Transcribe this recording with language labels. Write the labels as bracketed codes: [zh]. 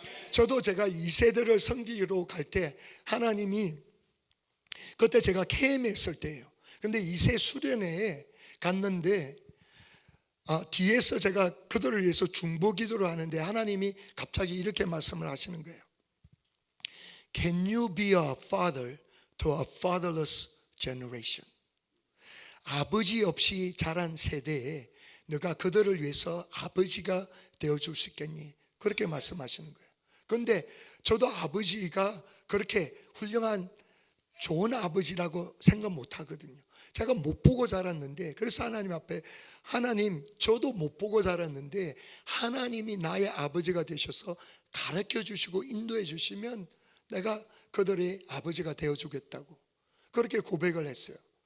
[ko] 저도 제가 2세들을 섬기러 갈 때 하나님이, 그때 제가 KM에 있을 때예요. 근데 2세 수련회에 갔는데 뒤에서 제가 그들을 위해서 중보 기도를 하는데 하나님이 갑자기 이렇게 말씀을 하시는 거예요. [en] Can you be a father to a fatherless generation? [ko] 아버지 없이 자란 세대에 너가 그들을 위해서 아버지가 되어줄 수 있겠니? 그렇게 말씀하시는 거예요. 그런데 저도 아버지가 그렇게 훌륭한 좋은 아버지라고 생각 못 하거든요. 제가 못 보고 자랐는데, 그래서 하나님 앞에, 하나님, 저도 못 보고 자랐는데 하나님이 나의 아버지가 되셔서 가르쳐 주시고 인도해 주시면 내가 그들의 아버지가 되어주겠다고 그렇게 고백을 했어요.